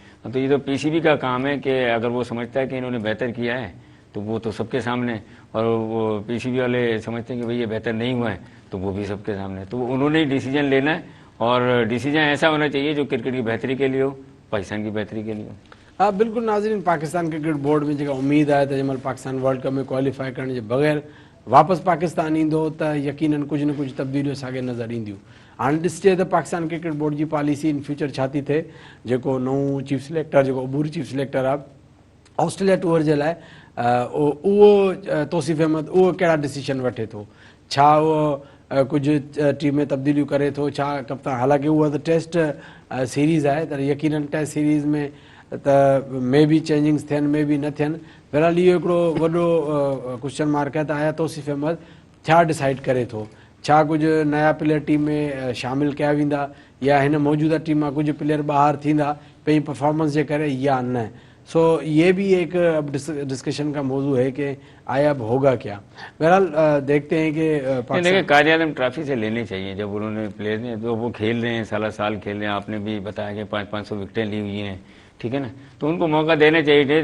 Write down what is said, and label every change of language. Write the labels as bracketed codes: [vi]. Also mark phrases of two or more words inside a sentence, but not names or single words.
[ur] تو یہ تو PCB کا کام ہے کہ اگر وہ سمجھتا ہے کہ انہوں نے بہتر کیا ہے تو وہ تو سب کے سامنے، اور وہ PCB والے سمجھتے ہیں کہ بھائی یہ بہتر نہیں ہوا ہے تو وہ بھی سب کے سامنے، تو انہوں نے ہی ڈیسیژن لینا ہے اور ڈیسیژن ایسا ہونا چاہیے جو کرکٹ کی بہتری کے لیے ہو، پاکستان کی بہتری کے لیے ہو. [sd] हाँ बिल्कुल नाज़रीन, पाकिस्तान क्रिकेट बोर्ड में जेका उम्मीद आहे त जंहिं महिल पाकिस्तान वर्ल्ड कप में क्वालिफाई करण जे बग़ैर वापसि पाकिस्तान ईंदो त यकीनन कुझु न कुझु तब्दीलियूं असांखे नज़र ईंदियूं। हाणे ॾिसजे त पाकिस्तान क्रिकेट बोर्ड जी पॉलिसी [en] in future [sd] छा थी थिए। जेको नओं [en] chief selector, [sd] जेको अबूरी [en] chief selector [sd] आहे ऑस्ट्रेलिया टूर जे लाइ, उहो तौसीफ़ अहमद उहो कहिड़ा डिसीशन वठे थो, छा उहो कुझु टीम में तब्दीलियूं करे थो, छा कप्तान, हालांकि उहा त [en] test series [sd] आहे त यकीनन [en] test series [sd] में त मे बि चेंजिंग्स थियनि, मे बि न थियनि। बहरहाल इहो हिकिड़ो वॾो [en] question mark [sd] आहे त आया तौसीफ़ अहमद छा डिसाइड करे थो, छा कुझु नया प्लेयर टीम में शामिलु कया वेंदा या हिन मौजूदा टीम मां कुझु प्लेयर ॿाहिरि थींदा पंहिंजी परफॉर्मेंस जे करे या न। [ur] سو یہ بھی ایک اب ڈسکشن کا موضوع ہے کہ آیا اب ہوگا کیا. بہرحال دیکھتے ہیں کہ دیکھیے قائداعظم ٹرافی سے لینی چاہیے۔ جب انہوں نے پلیئر نے تو وہ کھیل رہے ہیں، سال کھیل رہے ہیں، آپ نے بھی بتایا کہ 500 وکٹیں لی ہوئی ہیں، ٹھیک ہے نا، تو ان کو موقع دینا چاہیے.